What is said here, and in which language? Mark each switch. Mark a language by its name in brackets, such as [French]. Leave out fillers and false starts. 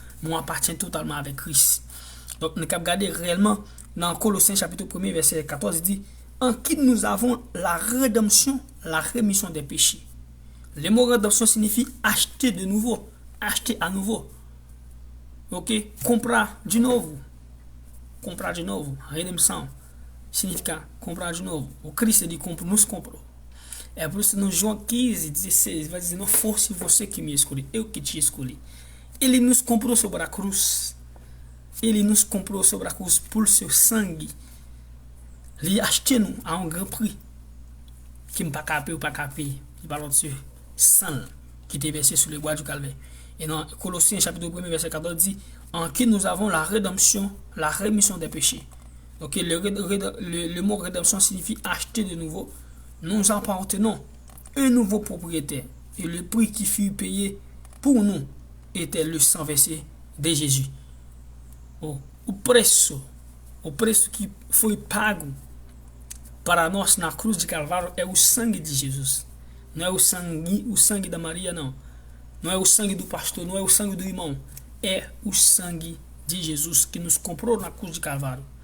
[French] Moi appartient totalement avec Christ. Donc nous avons regardé réellement dans Colossiens chapitre 1 verset 14, il dit en qui nous avons la rédemption, la rémission des péchés. Le mot rédemption signifie acheter de nouveau, acheter à nouveau. [Portuguese] Ok? Comprar de novo. Comprar de novo. Redenção significa comprar de novo. O Cristo ele nos comprou. É por isso no João 15, 16 vai dizer, não fosse você que me escolheu, eu que te escolhi. Ele nos comprou sobre a cruz. Ele nos comprou sobre a cruz por seu sangue. [French] Il a acheté nous à un grand prix. Qui ne pas capé ou pas capé. Il parle de sang qui était versé sur les bois du calvaire. Et dans Colossiens chapitre 1 verset 14 dit en qui nous avons la rédemption, la rémission des péchés. Donc le mot rédemption signifie acheter de nouveau. Nous appartenons un nouveau propriétaire. Et le prix qui fut payé pour nous était le sang versé de Jésus. [Portuguese] O preço que foi pago para nós na cruz de Calvário é o sangue de Jesus. Não é o sangue da Maria, não. Não é o sangue do pastor, não é o sangue do irmão. É o sangue de Jesus que nos comprou na cruz de Calvário.